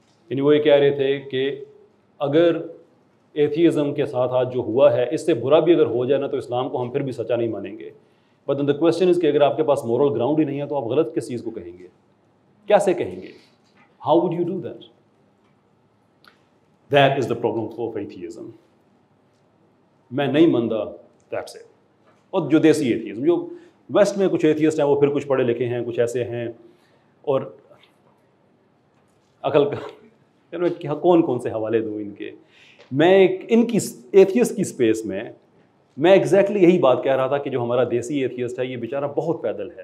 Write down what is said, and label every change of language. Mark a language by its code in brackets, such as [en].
[ur] یعنی وہ یہ کہہ رہے تھے کہ اگر ایتھیزم کے ساتھ آج جو ہوا ہے اس سے برا بھی اگر ہو جائے نا تو اسلام کو ہم پھر بھی سچا نہیں مانیں گے. [en] but the question is [ur] کہ اگر آپ کے پاس مورل گراؤنڈ ہی نہیں ہے تو آپ غلط کس چیز کو کہیں گے, کیسے کہیں گے؟ [en] How would you do that? That is the problem of atheism. [ur] میں نہیں مانتا [en] that's it. [ur] اور جو دیسی ایتھیزم، جو ویسٹ میں کچھ ایتھیسٹ ہیں وہ پھر کچھ پڑھے لکھے ہیں، کچھ ایسے ہیں، اور عقل کا کون سے حوالے دوں ان کے. میں ان کی ایتھیسٹ کی اسپیس میں ایگزیکٹلی یہی بات کہہ رہا تھا کہ جو ہمارا دیسی ایتھیسٹ ہے یہ بیچارہ بہت پیدل ہے.